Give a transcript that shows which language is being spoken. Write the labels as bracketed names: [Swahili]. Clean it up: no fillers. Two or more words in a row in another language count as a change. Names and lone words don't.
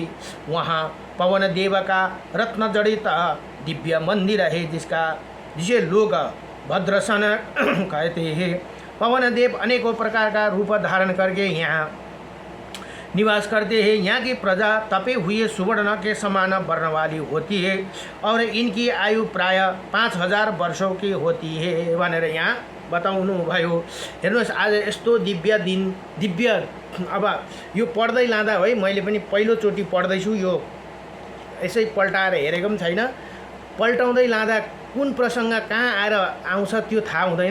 [Hindi] वहाँ पवन देव का रत्न जड़ित दिव्य मंदिर है, जिसे लोग भद्रसन कहते हैं। पवन देव अनेकों प्रकार का रूप धारण करके यहाँ निवास करते हैं। यहाँ की प्रजा तपे हुए सुवर्ण के समान वर्ण वाली होती है और इनकी आयु प्राय 5000 वर्षों की होती है [Nepali] भनेर यहाँ बताउनुभयो। हेर्नुहोस्, आज यस्तो दिव्य अब यो पढ्दै लाँदा है, मैले पनि पहिलोचोटि पढ्दैछु, यो यसै पल्टाएर हेरेको पनि छैन। पल्टाउँदै लाँदा कुन प्रसङ्ग कहाँ आएर आउँछ त्यो थाहा हुँदैन।